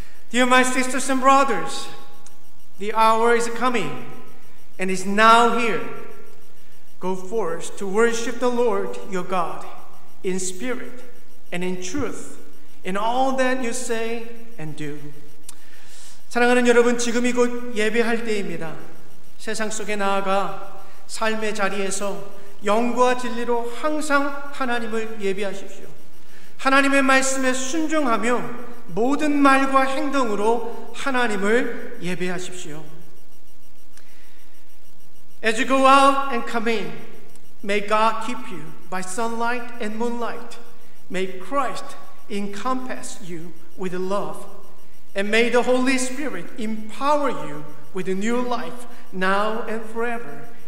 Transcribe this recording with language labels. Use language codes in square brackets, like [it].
[en] Dear my sisters and brothers, the hour is coming and is now here. Go forth to worship the Lord your God in spirit and in truth, in all that you say and do. [ko] 사랑하는 여러분, 지금이 곧 예배할 때입니다. 세상 속에 나아가 삶의 자리에서 영과 진리로 항상 하나님을 예배하십시오. 하나님의 말씀에 순종하며 모든 말과 행동으로 하나님을 예배하십시오. [en] As you go out and come in, may God keep you by sunlight and moonlight. May Christ encompass you with love. And may the Holy Spirit empower you with a new life now and forever.